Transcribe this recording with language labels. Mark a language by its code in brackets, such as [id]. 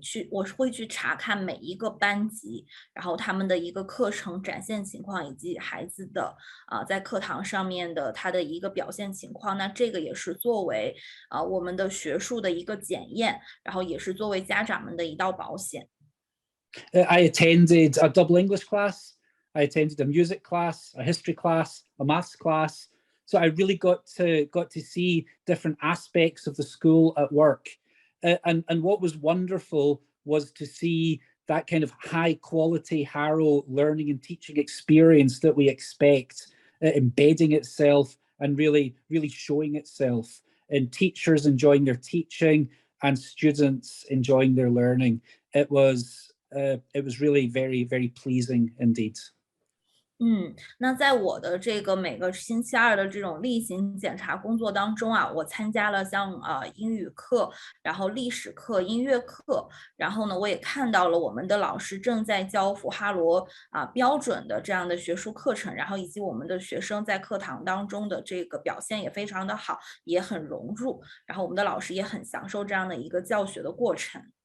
[zh] 我会去查看每一个班级，然后他们的一个课程展现情况，以及孩子的在课堂上面的他的一个表现情况。那这个也是作为我们的学术的一个检验，然后也是作为家长们的一道保险。 [en] I attended a double English class. I attended a music class, a history class, a maths class. So I really got to see different aspects of the school at work. And what was wonderful was to see that kind of high quality Harrow learning and teaching experience that we expect embedding itself and really showing itself in teachers enjoying their teaching and students enjoying their learning. It was really very, very pleasing indeed. [zh] 那在我的这个每个星期二的这种例行检查工作当中啊，我参加了像英语课，然后历史课、音乐课，然后呢，我也看到了我们的老师正在教辅哈罗标准的这样的学术课程，然后以及我们的学生在课堂当中的这个表现也非常的好，也很融入，然后我们的老师也很享受这样的一个教学的过程。